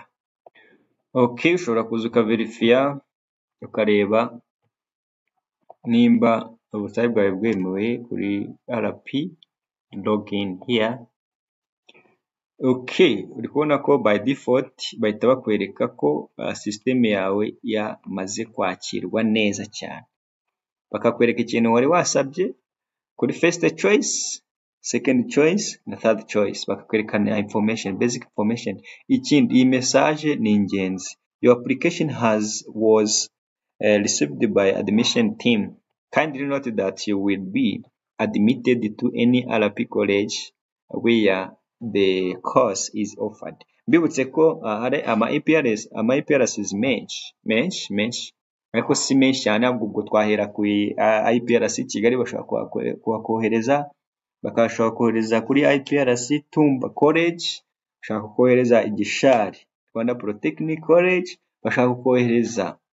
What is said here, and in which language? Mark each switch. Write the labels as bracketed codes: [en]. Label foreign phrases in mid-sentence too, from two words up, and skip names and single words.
[rw] Okay, ushobora kuza ukaverifiya ukareba nimba ubusabe bwawe bwemewe kuri RP [en] login here. [rw] Okay, uri kubona ko [en] by default [rw] bahita bakwereka ko system yawe yamaze kwakirwa neza cyane, bakakwereka ikintu wari wasabye kuri [en] first choice, second choice [rw] na [en] third choice, [rw] bakakwerekana [en] information, basic information. [rw] Ikindi, iyi message ni ingenzi, [en] your application was received by admission team, kindly note that you will be admitted to any RP college where the course is offered. [rw] Mbibutse ko hari ama IPRS menshi ariko si menshi cyane, ahubwo twahera ku IPRS Kigali, bashobora kuhakohereza, bakashobora kohereza kuri IPRS Tumba College, bashaka kohereza Igishari Rwanda Polytechnic College, bashaka kohereza